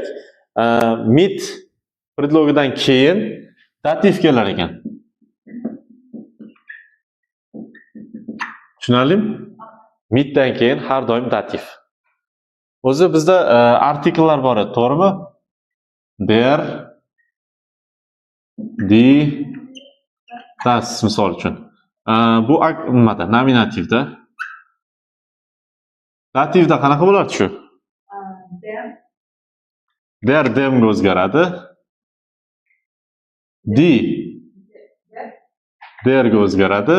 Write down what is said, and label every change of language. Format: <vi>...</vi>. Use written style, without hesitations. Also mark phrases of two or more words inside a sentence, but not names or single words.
<uz>Mit predlogidan keyin dativ kelar ekan. Tushunarlimi? Mitdan keyin har doim dativ. O'zi bizda artikellar bor edi, to'g'rimi?</uz> <de>Der, die, das</de> <uz>misol uchun. Bu nimada? Nominativda. Dativda qanaqa bo'lardi shu? Der demga o'zgaradi. Die derga o'zgaradi.</uz>